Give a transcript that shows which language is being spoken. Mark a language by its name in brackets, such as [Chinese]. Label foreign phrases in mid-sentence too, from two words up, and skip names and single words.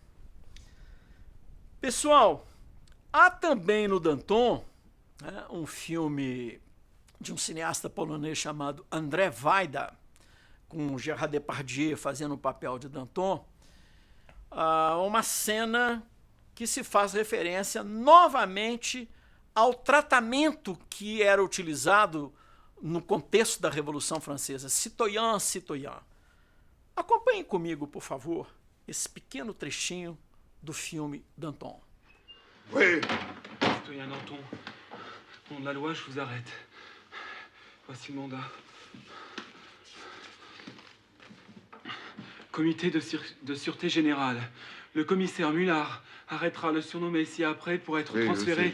[Portuguese] Pessoal, há também no Danton, né, um filme de um cineasta polonês chamado Andrzej Wajda, com Gerard Depardieu fazendo o papel de Danton, uma cena que se faz referência novamente ao tratamento que era utilizado no contexto da Revolução Francesa, [French] citoyen, citoyen. [Portuguese] Acompanhem comigo, por favor, esse pequeno trechinho do filme Danton. [French] Oui. Citoyen Danton, au nom de la loi, je vous arrête. Voici le mandat. Comité de sûreté générale. Le commissaire Mullard arrêtera le surnommé ci-après pour être transféré...